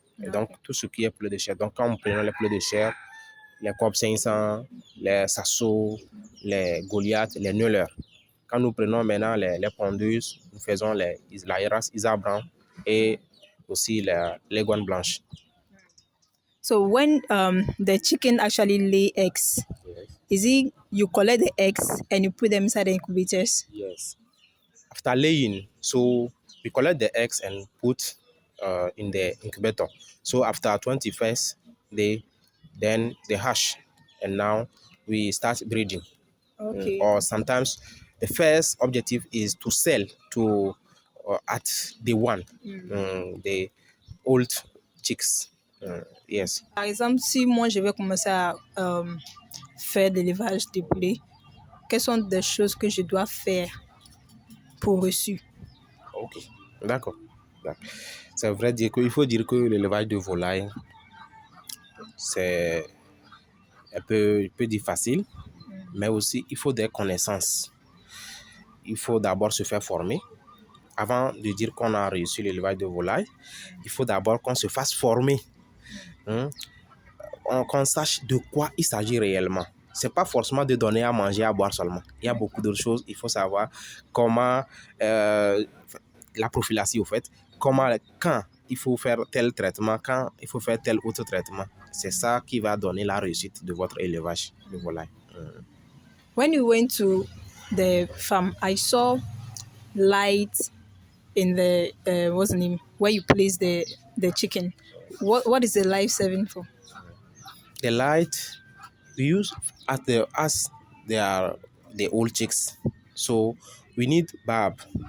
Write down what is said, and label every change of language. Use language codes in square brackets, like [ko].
[fr] Et donc, tout ce qui est poulet de chair. Donc, quand on prend les poulets de chair, les Cobb 500, les Sasso, les Goliath, les Neulers. Quand nous prenons maintenant les pondeuses, nous faisons la race Isabran et aussi les guanes blanches. [en] So when the chicken actually lay eggs, Yes. is it you collect the eggs and you put them inside the incubators? Yes. After laying, so we collect the eggs and put in the incubator. So after 21st day, then they hatch, and now we start breeding. Okay. Or sometimes the first objective is to sell to at day one, the old chicks. Yes. [fr] Par exemple, si moi je vais commencer à faire de l'élevage de poulet, quelles sont des choses que je dois faire pour reçu? Ok, d'accord. C'est vrai dire qu'il faut dire que l'élevage de volaille, c'est un peu difficile, mais aussi il faut des connaissances. Il faut d'abord se faire former. Avant de dire qu'on a réussi l'élevage de volaille, il faut d'abord qu'on se fasse former, qu'on sache de quoi il s'agit réellement. Ce n'est pas forcément de donner à manger, à boire seulement. Il y a beaucoup d'autres choses. Il faut savoir comment la prophylaxie, au fait, quand il faut faire tel traitement, quand il faut faire tel autre traitement. C'est ça qui va donner la réussite de votre élevage de volaille. [en] When you went to the farm, I saw light in the what's the name where you place the chicken. What is the light serving for? The light we use as they are the old chicks, so we need bulb.